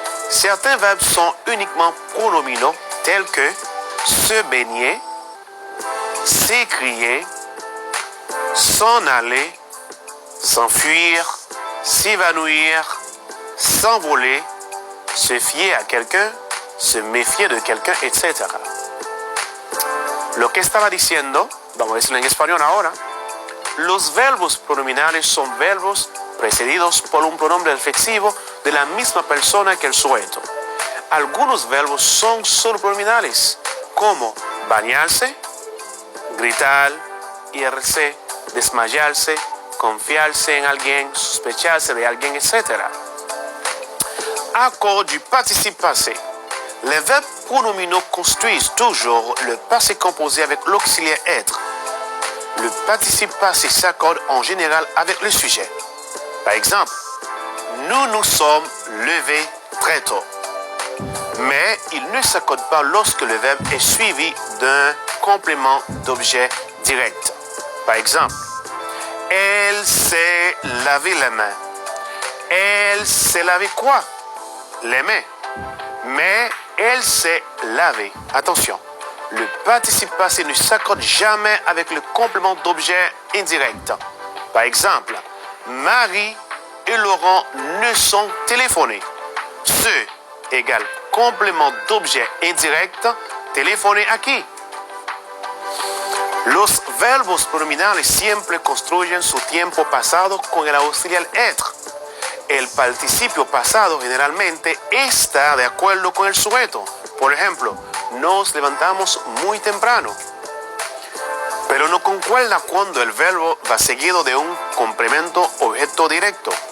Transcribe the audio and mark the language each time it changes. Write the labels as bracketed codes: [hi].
[fr] Certains verbes sont uniquement pronominaux, tels que se baigner, s'écrier, s'en aller, s'enfuir, s'évanouir, s'envoler, se fier à quelqu'un, se méfier de quelqu'un, etc. [es] Lo que estaba diciendo, vamos a decirlo en español ahora. Los verbos pronominales son verbos precedidos por un pronombre reflexivo de la misma persona que el sujeto. Algunos verbos son solo pronominales, como bañarse, gritar, irse, desmayarse, confiarse en alguien, sospecharse de alguien, etc. [fr] Accord du participe passé. Les verbes pronominaux construisent toujours le passé composé avec l'auxiliaire être. Le participe passé s'accorde en général avec le sujet. Par exemple, nous nous sommes levés très tôt. Mais il ne s'accorde pas lorsque le verbe est suivi d'un complément d'objet direct. Par exemple, elle s'est lavé les mains. Elle s'est lavé quoi? Les mains. Mais elle s'est lavée. Attention. Le participe passé ne s'accorde jamais avec le complément d'objet indirect. Par exemple, Marie et Laurent ne sont téléphonés. Ce égale complément d'objet indirect, téléphoner a qui? [es] Los verbos pronominales siempre construyen su tiempo pasado con el auxiliar être. El participio pasado generalmente está de acuerdo con el sujeto. Por ejemplo, nos levantamos muy temprano. Pero no concuerda cuando el verbo va seguido de un complemento objeto directo.